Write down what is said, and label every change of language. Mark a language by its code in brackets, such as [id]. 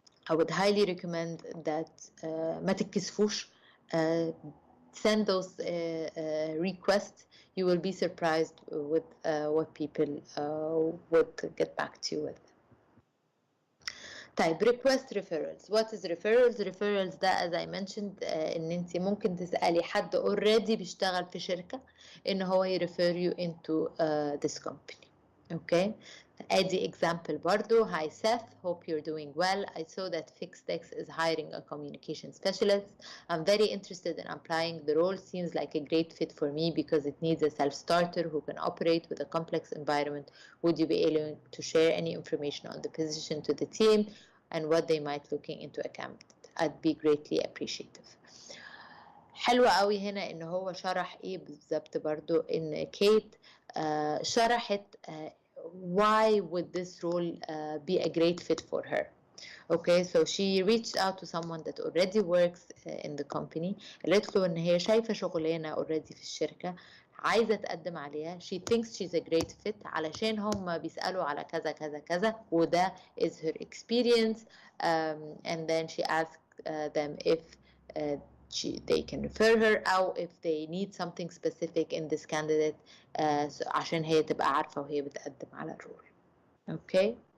[en] I would highly recommend that [ar] ما تتكسفوش, [en] send those requests. You will be surprised with what people would get back to you with. [ar] طيب [en] request referrals. What is referrals? [ar] Referrals ده [en] as I mentioned [ar] ان انت ممكن تسألي حد already بيشتغل في شركة ان هو [en] refer you into this company. [ar] Okay. ادي example برضو. [en] Hi Seth, hope you're doing well. I saw that Fixtex is hiring a communication specialist. I'm very interested in applying the role. Seems like a great fit for me because it needs a self-starter who can operate with a complex environment. Would you be able to share any information on the position to the team and what they might looking into a candidate? I'd be greatly appreciative. [ar] حلوة قوي هنا ان هو شرح ايه بالظبط برضو، ان كيت شرحت [en] why would this role be a great fit for her. Okay, so she reached out to someone that already works in the company. [ar] قالت له ان هي شايفة شغلانة already في الشركة عايزة تقدم عليها. [en] She thinks she's a great fit [ar] علشان هم بيسألوا على كذا كذا كذا وده [en] is her experience. And then she asked them if they can refer her [ar] أو [en] if they need something specific in this candidate [ar] عشان هي تبقى عارفة وهي بتقدم على الرول. [en] Okay.